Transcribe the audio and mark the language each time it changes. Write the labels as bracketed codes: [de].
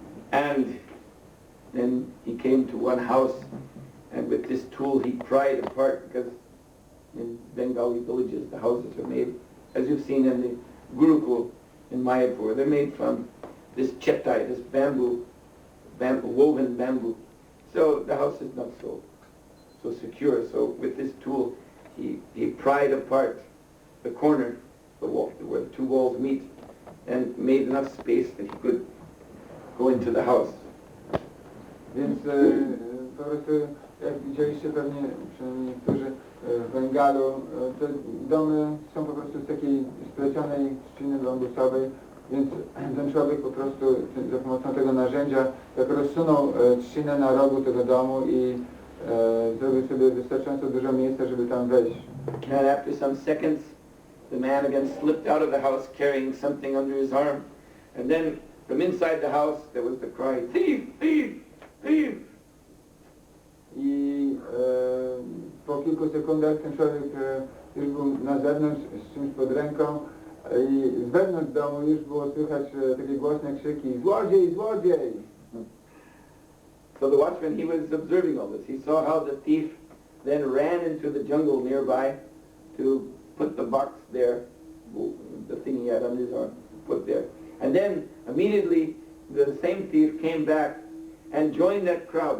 [en] And then he came to one house, and with this tool he pried apart, because in Bengali villages the houses are made, as you've seen in the Gurukul in Mayapur, they're made from this chetai, this bamboo, woven bamboo. So the house is not so secure. So with this tool he pried apart the corner, the wall, where the two walls meet, and made enough space that he could go into the house. [pl] Więc po prostu, jak widzieliście pewnie, przynajmniej niektórzy w Bengalu, te domy są po prostu z takiej splecionej trzciny bambusowej, więc ten człowiek po prostu za pomocą tego narzędzia tak rozsunął trzcinę na rogu tego domu i zrobił sobie wystarczająco dużo miejsca, żeby tam wejść. [en] And after some seconds, the man again slipped out of the house carrying something under his arm, and then from inside the house there was the cry, "Thief! Thief! Thief!" [pl] I po kilku sekundach ten człowiek już był na zewnątrz z czymś pod ręką i z wewnątrz domu już było słychać takie głośne krzyki: "Złodziej! Złodziej!" [en] So the watchman, he was observing all this. He saw how the thief then ran into the jungle nearby to put the box there, the thing he had under his arm, put there. And then immediately the same thief came back and joined that crowd.